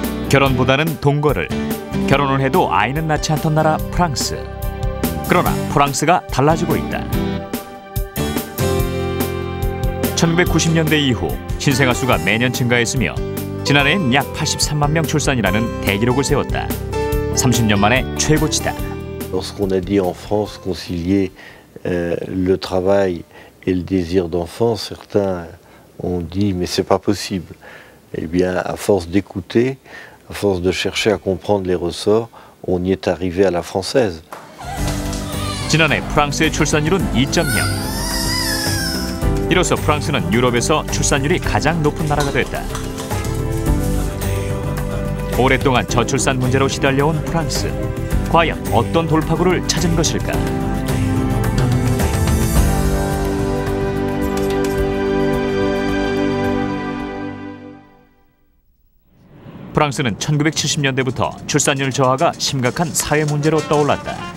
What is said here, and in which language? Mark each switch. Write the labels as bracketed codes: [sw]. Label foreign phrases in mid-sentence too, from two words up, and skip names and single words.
[ko] 결혼보다는 동거를, 결혼을 해도 아이는 낳지 않던 나라 프랑스. 그러나 프랑스가 달라지고 있다. 1990년대 이후 신생아 수가 매년 증가했으며 지난해엔 약 83만 명 출산이라는 대기록을 세웠다. 30년 만에 최고치다. [fr] Lorsqu'on a dit en France concilier le travail et le désir d'enfant, certains ont dit mais c'est pas possible. Eh bien, à force d'écouter, à force de chercher à comprendre les ressorts, on y est arrivé à la française. [ko] 지난해 프랑스의 출산율은 2.0. 이로써 프랑스는 유럽에서 출산율이 가장 높은 나라가 됐다. 오랫동안 저출산 문제로 시달려온 프랑스. 과연 어떤 돌파구를 찾은 것일까? 프랑스는 1970년대부터 출산율 저하가 심각한 사회 문제로 떠올랐다.